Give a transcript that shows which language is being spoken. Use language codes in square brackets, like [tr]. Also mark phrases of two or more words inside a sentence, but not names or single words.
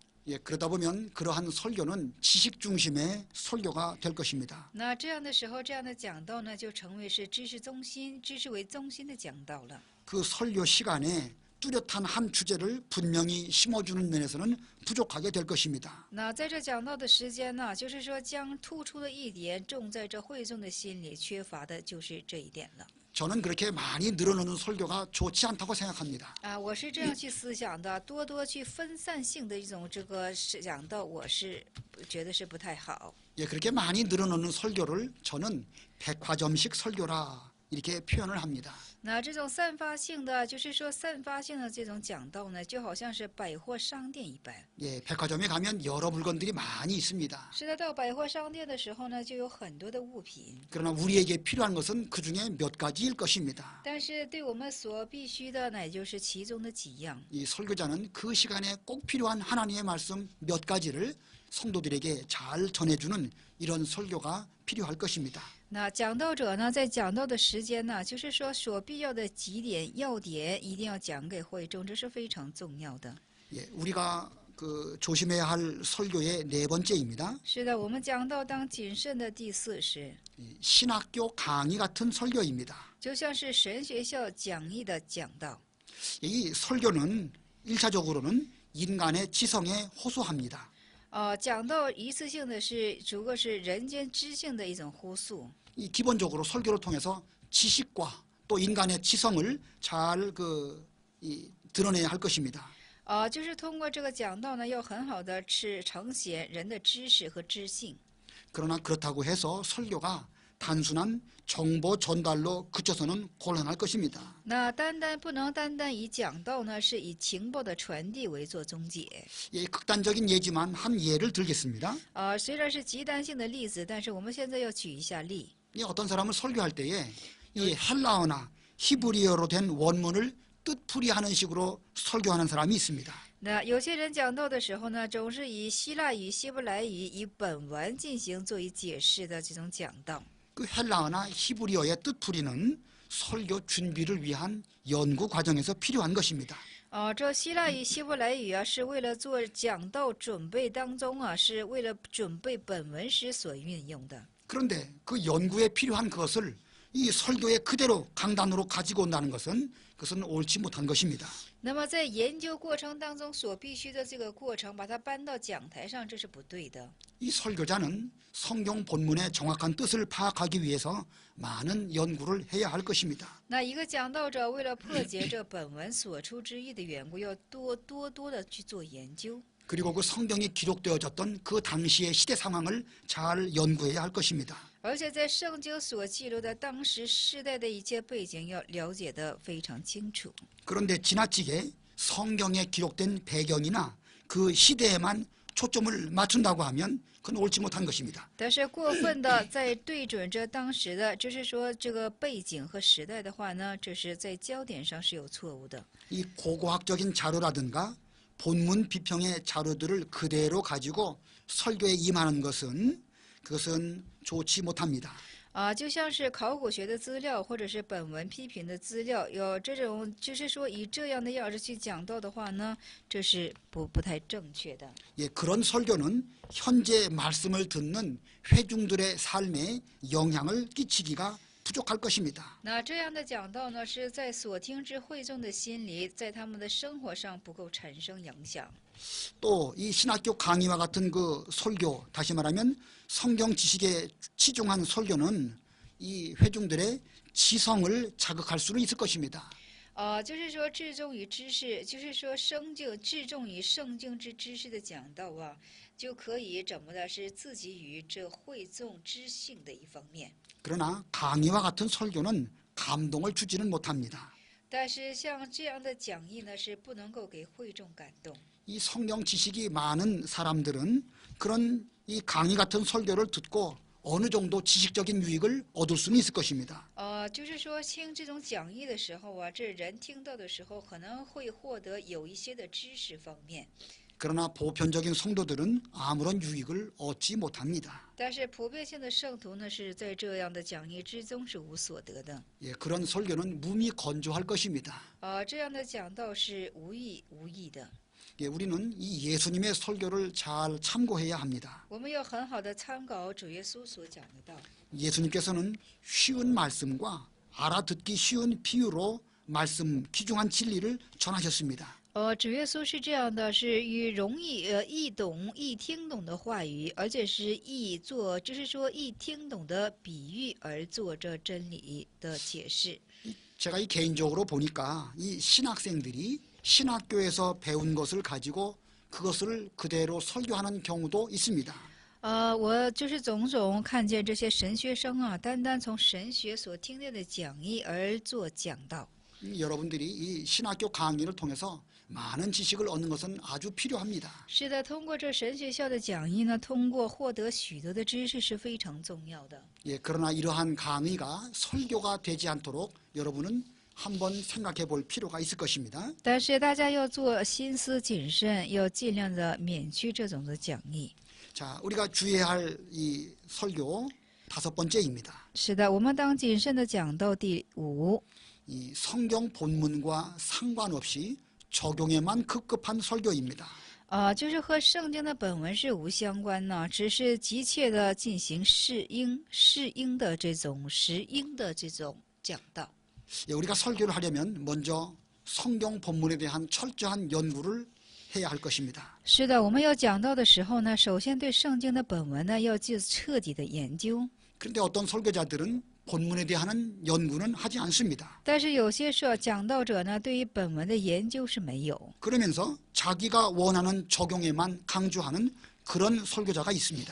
[ko] 예, 그러다 보면 그러한 설교는 지식 중심의 설교가 될 것입니다. [zh] 那这样的时候，这样的讲道呢，就成为是知识中心、知识为中心的讲道了。 [ko] 그 설교 시간에 뚜렷한 한 주제를 분명히 심어주는 면에서는 부족하게 될 것입니다. [zh] 那在这讲道的时间呢，就是说将突出的一点种在这会众的心里，缺乏的就是这一点了。 [ko] 저는 그렇게 많이 늘어놓는 설교가 좋지 않다고 생각합니다. [zh] 我是这样去思想的，多多去分散性的一种这个讲道，我是觉得是不太好。 [ko] 예, 그렇게 많이 늘어놓는 설교를 저는 백화점식 설교라 이렇게 표현을 합니다. [zh] 那这种散发性的，就是说散发性的这种讲道呢，就好像是百货商店一般。 [ko] 예, 백화점에 가면 여러 물건들이 많이 있습니다. [zh] 是的，到百货商店的时候呢，就有很多的物品。 [ko] 그러나 우리에게 필요한 것은 그중에 몇 가지일 것입니다. [zh] 但是对我们所必须的，那也就是其中的几样。 [ko] 이 설교자는 그 시간에 꼭 필요한 하나님의 말씀 몇 가지를 성도들에게 잘 전해주는 이런 설교가 필요할 것입니다. [zh] 那讲道者呢，在讲道的时间呢，就是说所必要的几点要点，一定要讲给会众，这是非常重要的。 [ko] 예, 우리가 조심해야 할 설교의 네 번째입니다. [zh] 是的，我们讲道当谨慎的第四是， [ko] 신학교 강의 같은 설교입니다. [zh] 就像是神学校讲义的讲道。 [ko] 이 설교는 1차적으로는 인간의 지성에 호소합니다. [zh] 讲道一次性的是，如果是人间知性的一种呼诉。 [ko] 이 기본적으로 설교를 통해서 지식과 또 인간의 지성을 잘 드러내야 할 것입니다. [zh] 就是通过这个讲道呢，要很好的呈现人的知识和知性。 [ko] 그러나 그렇다고 해서 설교가 단순한 정보 전달로 그쳐서는 곤란할 것입니다. [zh] 那不能单单以讲道呢，是以情报的传递为做终结。 [ko] 예, 극단적인 예지만 한 예를 들겠습니다. [zh] 虽然是极端性的例子，但是我们现在要举一下例。 [ko] 이 어떤 사람은 설교할 때에 이 헬라어나 히브리어로 된 원문을 뜻풀이하는 식으로 설교하는 사람이 있습니다. [zh] 那有些人讲道的时候呢，总是以希腊语、希伯来语以本文进行作为解释的这种讲道。 [ko] 그 헬라어나 히브리어의 뜻풀이는 설교 준비를 위한 연구 과정에서 필요한 것입니다. [zh] 这希腊语、希伯来语啊，是为了做讲道准备当中啊，是为了准备本文时所运用的。 [ko] 그런데 그 연구에 필요한 것을 이 설교에 그대로 강단으로 가지고 온다는 것은 그것은 옳지 못한 것입니다. [zh] 那么在研究过程当中所必须的这个过程，把它搬到讲台上，这是不对的。 [ko] 이 설교자는 성경 본문의 정확한 뜻을 파악하기 위해서 많은 연구를 해야 할 것입니다. [zh] 那一个讲道者为了破解这本文所出之意的缘故，要多的去做研究。 [ko] 그리고 그 성경이 기록되어졌던 그 당시의 시대 상황을 잘 연구해야 할 것입니다. [zh] 而且在圣经所记录的当时世代的一切背景，要了解得非常清楚。 [ko] 그런데 지나치게 성경에 기록된 배경이나 그 시대에만 초점을 맞춘다고 하면 그건 옳지 못한 것입니다. [zh] 但是过分的在对准着当时的，就是说这个背景和时代的话呢，这是在焦点上是有错误的。 [ko] 이 고고학적인 자료라든가 본문 비평의 자료들을 그대로 가지고 설교에 임하는 것은 그것은 좋지 못합니다. [zh] 就像是考古学的资料或者是本文批评的资料，有这种就是说以这样的样式去讲道的话呢，这是不太正确的。 [ko] 예, 그런 설교는 현재 말씀을 듣는 회중들의 삶에 영향을 끼치기가 부족할 것입니다. [zh] 那这样的讲道呢，是在所听之会众的心里，在他们的生活上不够产生影响。 [ko] 또 이 신학교 강의와 같은 그 설교, 다시 말하면 성경 지식에 치중한 설교는 이 회중들의 지성을 자극할 수는 있을 것입니다. [zh] 就是说至重于知识，就是说至重于圣经之知识的讲道啊，就可以怎么的是自己与这会众知性的一方面。 [ko] 그러나 강의와 같은 설교는 감동을 주지는 못합니다. [zh] 但是像这样的讲义呢，是不能够给会众感动。 [ko] 이 성경 지식이 많은 사람들은 그런 이 강의 같은 설교를 듣고 어느 정도 지식적인 유익을 얻을 수는 있을 것입니다. [zh] 就是说听这种讲义的时候啊，这人听到的时候可能会获得有一些的知识方面。 [ko] 그러나 보편적인 성도들은 아무런 유익을 얻지 못합니다. [zh] 但是普遍性的圣徒呢，是在这样的讲义之中是无所得的。 [ko] 예, 그런 설교는 무미건조할 것입니다. [zh] 这样的讲道是无益的。 [ko] 예, 우리는 이 예수님의 설교를 잘 참고해야 합니다. [zh] 我们要很好的参考主耶稣所讲的道。 [ko] 예수님께서는 쉬운 말씀과 알아듣기 쉬운 비유로 말씀 귀중한 진리를 전하셨습니다. [zh] 主耶稣是这样的，是以容易易懂、易听懂的话语，而且是就是说易听懂的比喻而做这真理的解释。 [ko] 제가 이 개인적으로 보니까 이 신학생들이 신학교에서 배운 것을 가지고 그것을 그대로 설교하는 경우도 있습니다. [zh] 我就是总看见这些神学生啊，单单从神学所听见的讲义而做讲道。 [ko] 여러분들이 이 신학교 강의를 통해서 많은 지식을 얻는 것은 아주 필요합니다. [zh] 是的，通过这神学校的讲义呢，通过获得许多的知识是非常重要的。 [ko] 예, 그러나 이러한 강의가 설교가 되지 않도록 여러분은 한번 생각해 볼 필요가 있을 것입니다. [zh] 但是大家要做心思谨慎，要尽量的免去这种的讲义。 [ko] 자, 우리가 주의해야 할 이 설교 5번째입니다. [zh] 是的，我们当谨慎的讲到第5。 [ko] 이 성경 본문과 상관없이 적용에만 급급한 설교입니다. [zh] 就是和圣经的本文是无相关呢，只是急切的进行适应的这种实应的这种讲道。 [ko] 예, 우리가 설교를 하려면 먼저 성경 본문에 대한 철저한 연구를 해야 할 것입니다. [zh] 是的，我们要讲到的时候呢，首先对圣经的本文呢要进彻底的研究。 [ko] 그런데 어떤 설교자들은 본문에 대한 연구는 하지 않습니다. [zh] 但是有些讲道者呢，对于本文的研究是没有， [ko] 그러면서 자기가 원하는 적용에만 강조하는 그런 설교자가 있습니다.